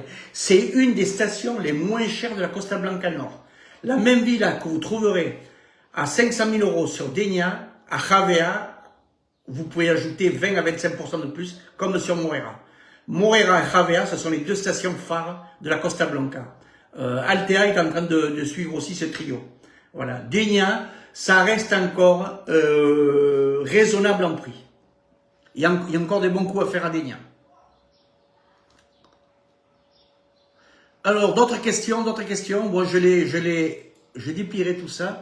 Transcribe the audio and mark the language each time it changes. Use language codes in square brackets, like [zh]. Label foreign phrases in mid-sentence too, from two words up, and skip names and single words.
[fr] C'est une des stations les moins chères de la Costa Blanca Nord. La même villa que vous trouverez à 500 000 euros sur Denia, à Javea, vous pouvez ajouter 20 à 25% de plus, comme sur Morera. Morera et Javea, ce sont les deux stations phares de la Costa Blanca. Altea est en train de suivre aussi ce trio. Voilà. Denia, ça reste encore raisonnable en prix. Il y a encore des bons coups à faire à Denia. Alors, d'autres questions. Bon, j'ai dépilé tout ça.